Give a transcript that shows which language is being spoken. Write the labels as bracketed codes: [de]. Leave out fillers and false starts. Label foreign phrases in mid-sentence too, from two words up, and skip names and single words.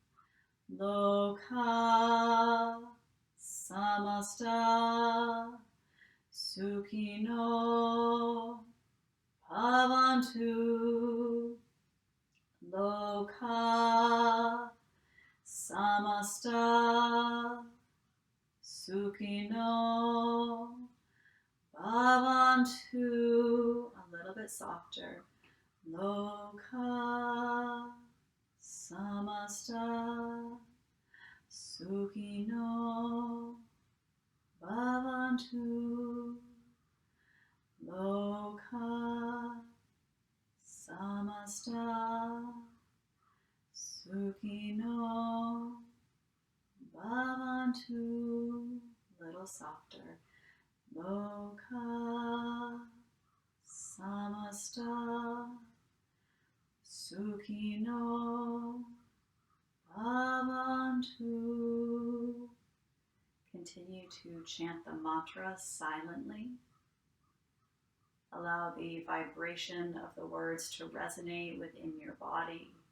[sa] Lokah Samastah Sukhino Bhavantu. Lokah Samastah Sukhino Bhavantu. [en] A little bit softer. [sa] Lokah Samastah Sukhino Bhavantu. Lokah Samastah Sukhino Bhavantu. [en] Little softer. [sa] Lokah Samastah Sukhino Bhavantu. [en] Continue to chant the mantra silently. Allow the vibration of the words to resonate within your body.